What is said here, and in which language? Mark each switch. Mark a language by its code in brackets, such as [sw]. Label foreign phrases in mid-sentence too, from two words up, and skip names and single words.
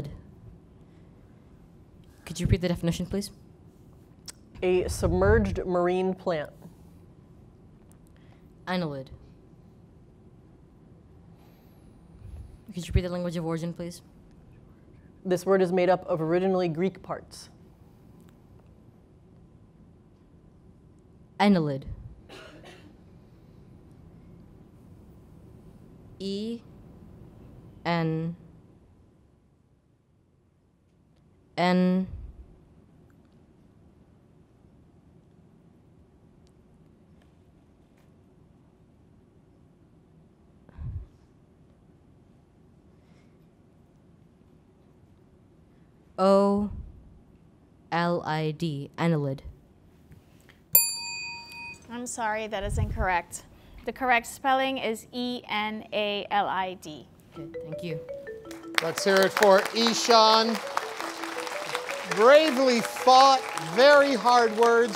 [en] Could you repeat the definition, please? A submerged marine plant. Annelid. Could you repeat the language of origin, please? This word is made up of originally Greek parts. Annelid. E N N O L I D, annelid. I'm sorry, that is incorrect. The correct spelling is E-N-A-L-I-D. Good, thank you. Let's hear it for Ishan. Bravely fought, very hard words.